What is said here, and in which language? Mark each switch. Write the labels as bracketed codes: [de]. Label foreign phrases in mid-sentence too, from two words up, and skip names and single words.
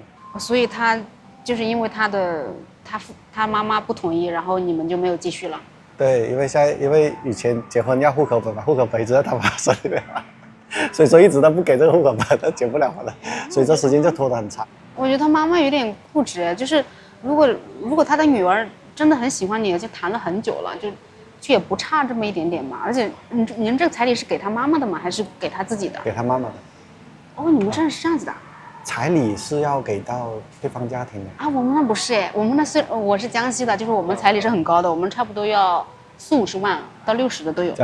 [zh] 所以他就是因為他媽媽不同意，然後你們就沒有繼續了。对，因為以前結婚要戶口本嘛，戶口本一直在他媽手裡面，所以說一直都不給這個戶口本，他結不了婚了，所以這時間就拖得很長。我覺得他媽媽有點固執，就是如果他的女兒真的很喜歡你，而且談了很久了，就也不差這麼一點點嘛。而且您這個彩禮是給他媽媽的嗎？還是給他自己的？給他媽媽的。哦，你們這是這樣子的。彩禮是要給到對方家庭的啊，我們那不是哎，我們那我是江西的，就是我們彩禮是很高的，我們差不多要40-50萬到60的都有。